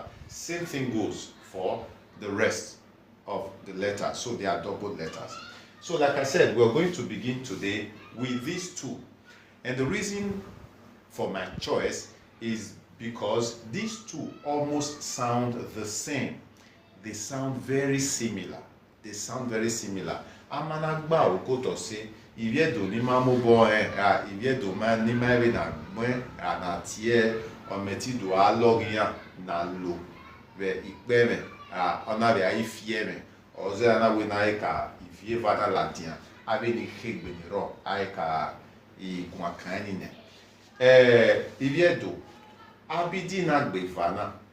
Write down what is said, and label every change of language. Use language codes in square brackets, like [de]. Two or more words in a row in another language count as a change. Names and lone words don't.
[en] Same thing goes for the rest of the letters. So they are double letters. So like I said, we're going to begin today with these two. And the reason for my choice is because these two almost sound the same. They sound very similar. [bin] Amanagba okoto se Ẹdo ni ma mo bo Ẹdo ma ni ma re na gbe na tie ometi do alogian na lo ve ipere ona re ifie me oze na we na ka ifie vada latin abi ni hegbe ni ro ka ikun kan ni ne Ẹdo abidi na gbefana